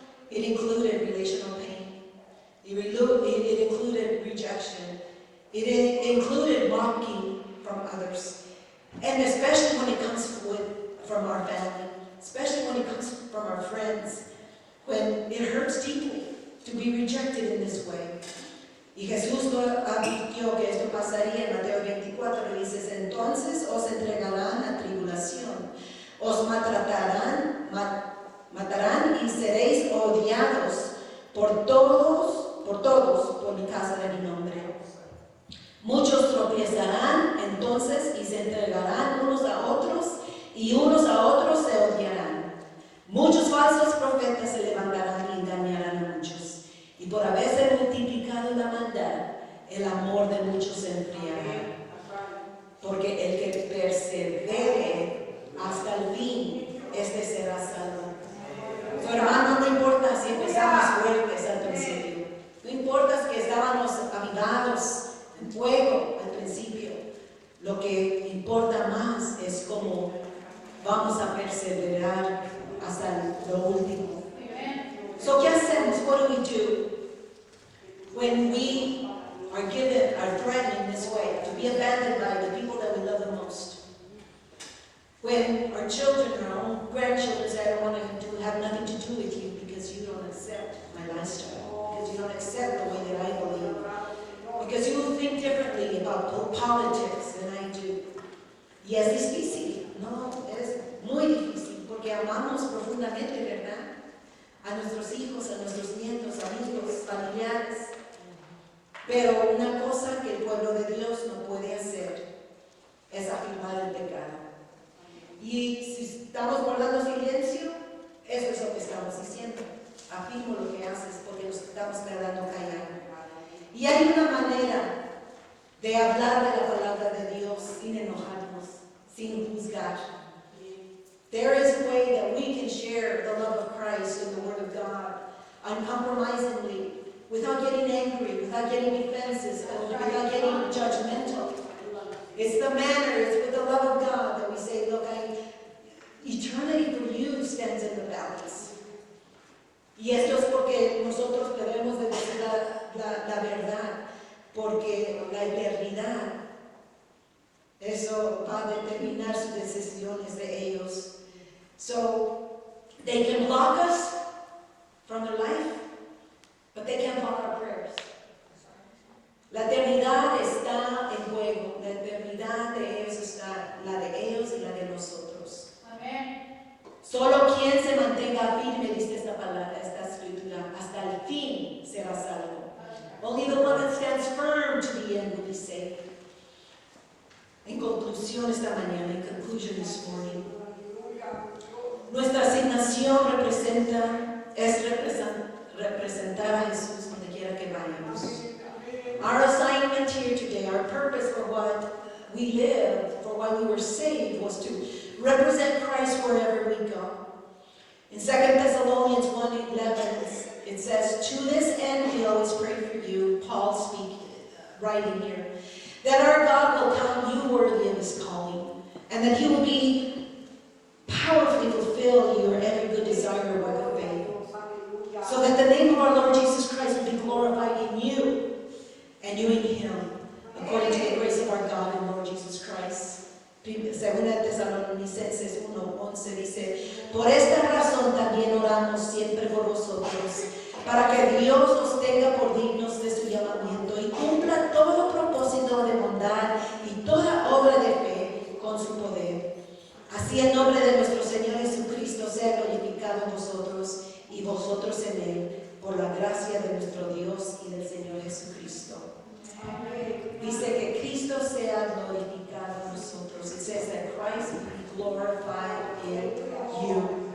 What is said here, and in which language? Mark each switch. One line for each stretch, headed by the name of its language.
English: It included relational pain. It included rejection. It included mocking from others. And especially when it comes from our family, especially when it comes from our friends, when it hurts deeply to be rejected in this way.
Spanish: Y Jesús no advirtió que esto pasaría en Mateo 24, le dices, entonces os entregarán a tribulación, os matarán y seréis odiados por todos por mi casa de mi nombre. Muchos tropezarán entonces y se entregarán unos a otros y unos a otros se odiarán. Muchos falsos profetas se levantarán y engañarán a muchos. Y por haberse multiplicado la maldad, el amor de muchos se enfriará. Porque el que persevere hasta el fin, este será salvo. So, hermano, no importa si empezamos fuertes al principio. No importa si estábamos avivados en fuego al principio. Lo que importa más es cómo vamos a perseverar hasta lo último. So, ¿qué hacemos?
English: What do we do when we are threatened in this way to be abandoned by the people that we love the most? When our children, our own grandchildren say, I don't want to have nothing to do with you because you don't accept my lifestyle, because you don't accept the way that I believe, because you think differently about politics than I do.
Spanish: Y es difícil, no, es muy difícil, porque amamos profundamente, ¿verdad? A nuestros hijos, a nuestros nietos, amigos, familiares. Pero una cosa que el pueblo de Dios no puede hacer es afirmar el pecado. Y si estamos guardando silencio, eso es lo que estamos diciendo. Afirmo lo que haces porque nos estamos quedando callados. Y hay una manera de hablar de la palabra de Dios sin enojarnos, sin juzgar.
English: There is a way that we can share the love of Christ and the Word of God uncompromisingly, without getting angry, without getting defensive, without getting judgmental. It's the manner, it's with the love of God that we say, look, eternity for you stands in the balance.
Spanish: Y esto es porque nosotros debemos de decir la verdad, porque la eternidad, eso va a determinar sus decisiones de ellos.
English: So, they can block us from their life, but they can't block our prayers.
Spanish: La eternidad está en juego, la eternidad de ellos está, la de ellos y la de nosotros. Amén. Solo quien se mantenga firme, dice esta palabra, esta escritura, hasta el fin será salvo.
English: Only the one that stands firm to the end will be saved.
Spanish: En conclusión esta mañana,
English: in conclusion this morning,
Spanish: nuestra asignación es representar a Jesús donde quiera que vayamos.
English: Our assignment here today, our purpose for what we lived, for why we were saved, was to represent Christ wherever we go. In 2 Thessalonians 1:11, it says, to this end we always pray for you, Paul writing here, that our God will count you worthy of his calling, and that he will be powerfully fulfill your every good desire and work of faith, so that the name of our Lord Jesus Christ will be glorified in you, and you in him, according to the grace of our God and Lord Jesus Christ.
Spanish: Segunda Tesalonicenses 1:11 dice, por esta razón también oramos siempre por vosotros, para que Dios os tenga por dignos de su llamamiento y cumpla todo propósito de bondad y toda obra de fe con su poder. Así el nombre de nuestro Señor Jesucristo sea glorificado en vosotros y vosotros en él, por la gracia de nuestro Dios y del Señor Jesucristo. Dice que Cristo sea glorificado en nosotros.
English: It says that Christ be glorified in you.